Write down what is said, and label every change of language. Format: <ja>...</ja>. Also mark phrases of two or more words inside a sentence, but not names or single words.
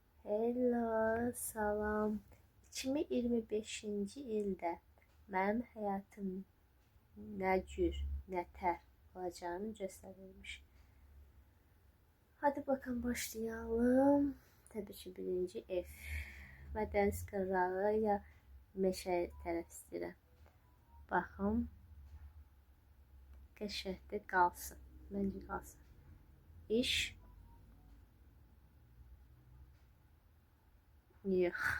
<en>Hello,</en> <az>salam. 2025-ci ildə mənim həyatım nə cür, nətər olacağını göstərilmiş.</az> <tr>Hadi bakalım başlayalım.</tr> <az>Tabii ki birinci ev. Və dəniz qırağı ya meşə tərəf istəyirəm. Baxım. Qəşəngdə qalsın. Məncə qalsın. İş. Yox.</az>